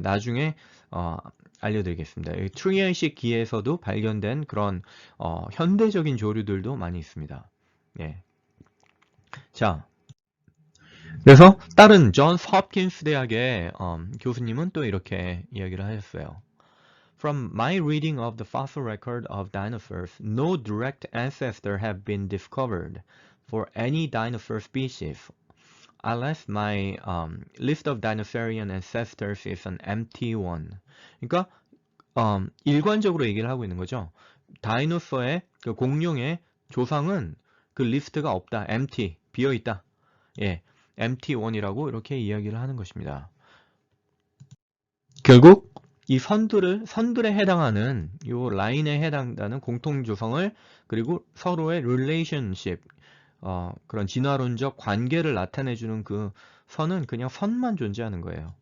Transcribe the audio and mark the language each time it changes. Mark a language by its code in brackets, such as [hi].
[ko] 나중에 알려드리겠습니다. 트리아식 기에서도 발견된 그런 현대적인 조류들도 많이 있습니다. 예. 자, 그래서 다른 존스 홉킨스 대학의 교수님은 또 이렇게 이야기를 하셨어요. [en] From my reading of the fossil record of dinosaurs, no direct ancestor have been discovered for any dinosaur species, unless my list of dinosaurian ancestors is an empty one. [ko] 그러니까 일관적으로 얘기를 하고 있는 거죠. 다이노서의 그 공룡의 조상은 그 리스트가 없다. empty, 비어있다. 예, empty one이라고 이렇게 이야기를 하는 것입니다. 결국 이 선들에 해당하는 이 라인에 해당하는 공통 조성을 그리고 서로의 relationship 그런 진화론적 관계를 나타내주는 그 선은 그냥 선만 존재하는 거예요.